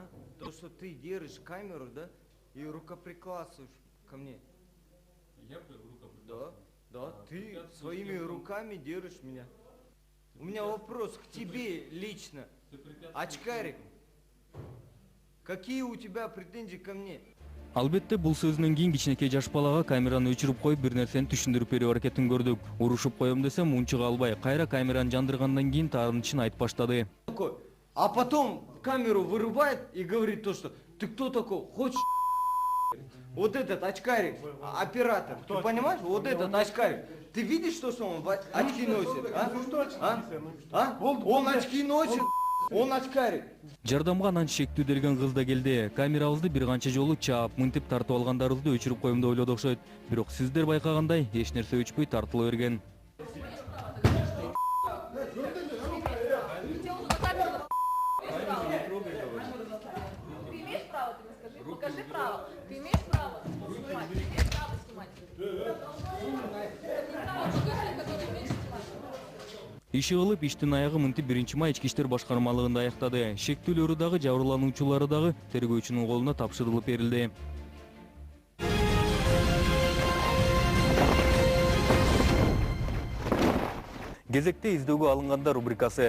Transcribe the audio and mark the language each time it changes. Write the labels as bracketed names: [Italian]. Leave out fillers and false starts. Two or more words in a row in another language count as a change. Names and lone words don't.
[Russian] То, что ты держишь камеру, да? И рукоприкладываешь ко мне. Я рукоприкладываю? Да, ты своими руками держишь меня. У меня вопрос к тебе лично. Очкарик, какие у тебя претензии ко мне? [Kyrgyz] Албетте бул сөзүнөн кийин кичинекей жаш балага камераны өчүрүп коюп бир нерсени түшүндүрүп берүү аракетин көрдүк. Урушуп коем десем унчуга албай, кайра камераны жандыргандан кийин таарынычын айтып баштады. [Russian] А потом камеру вырубает и говорит то, что ты кто такой? Хочешь? Вот этот очкарик, оператор, ты понимаешь? Вот этот очкарик. Ты видишь, что он очки носит? Он очки носит, он очкарик. [Kyrgyz] Жардамга анан шектүү делген кыз да келди. Камерабызды бир канча жолу чаап, мынтип тартып алгандарыбызды өчүрүп коем деп ойлоду окшойт. Бирок сиздер байкагандай эч нерсе өчпөй тартыла берген. [Russian] Ты имеешь право, ты мне скажи, покажи право. Ты имеешь право снимать, ты имеешь право снимать. [Kyrgyz] Иши кылып, иштин аягы мынтип 1-май ички иштер башкармалыгында аяктады. Шектүүлөрү дагы, жабырлануучулары дагы тергөөчүнүн колуна тапшырылып берилди. Кезекте издөөгө алынгандар рубрикасы.